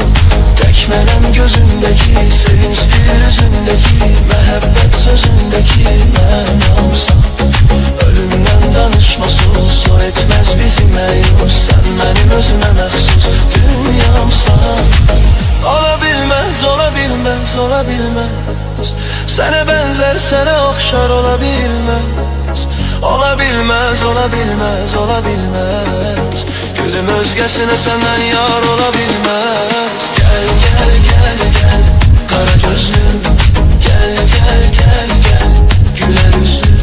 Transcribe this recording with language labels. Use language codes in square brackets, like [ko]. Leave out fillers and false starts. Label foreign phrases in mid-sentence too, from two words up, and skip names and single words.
[az] Tək mənəm gözündəki, sevincdir üzündəki, məhəbbət sözündəki mənamsan. Ölümdən danışmasız, o etməz bizi məyus. Sən mənim özümə məxsus dünyamsan. [tr] olabilmez. Sana benzer, sana okşar olabilmez. Olabilmez, olabilmez, olabilmez. Gülüm özgesine senden yar olabilmez. Gel gel gel gel kara gözlüm, gel gel gel gel güler yüzlüm.